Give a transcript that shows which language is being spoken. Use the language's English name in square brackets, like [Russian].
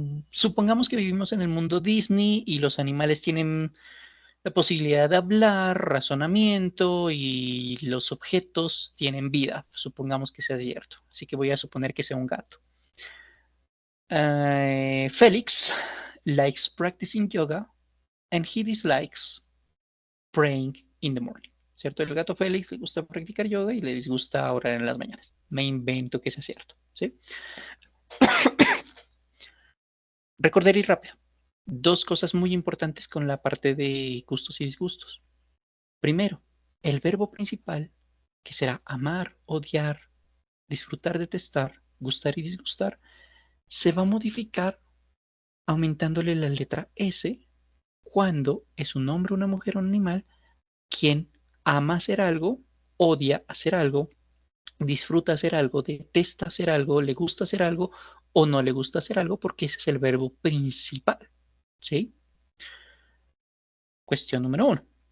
[Spanish] Supongamos que vivimos en el mundo Disney y los animales tienen la posibilidad de hablar, razonamiento y los objetos tienen vida. Supongamos que sea cierto. Así que voy a suponer que sea un gato. [English] Félix likes practicing yoga and he dislikes praying in the morning. [Spanish] ¿Cierto? El gato Félix le gusta practicar yoga y le disgusta orar en las mañanas. Me invento que sea cierto. ¿Sí? Recordar y rápido. Dos cosas muy importantes con la parte de gustos y disgustos. Primero, el verbo principal, que será amar, odiar, disfrutar, detestar, gustar y disgustar, se va a modificar aumentándole la letra S cuando es un hombre, una mujer o un animal quien ama hacer algo, odia hacer algo, disfruta hacer algo, detesta hacer algo, le gusta hacer algo o no le gusta hacer algo porque ese es el verbo principal. ¿Sí? Cuestión número uno.